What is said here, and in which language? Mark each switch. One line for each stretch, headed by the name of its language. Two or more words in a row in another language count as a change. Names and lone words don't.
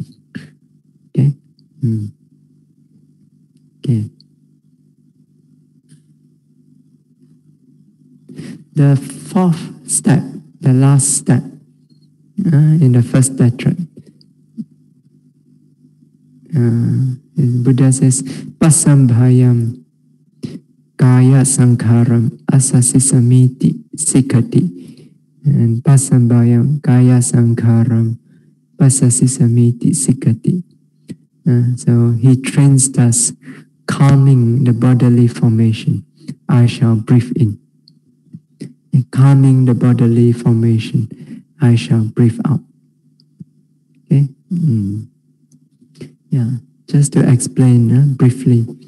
English: Okay. Okay. The fourth step, the last step in the first tetrad, Buddha says,
Pali: Pasambhayam Kaya Sankharam Asasisamiti Sikati. And Pasambhayam Kaya Sankharam Pasasisamiti Sikati.
English: So he trains us calming the bodily formation. I shall breathe in. And calming the bodily formation. I shall breathe out. Okay? Yeah, just to explain briefly.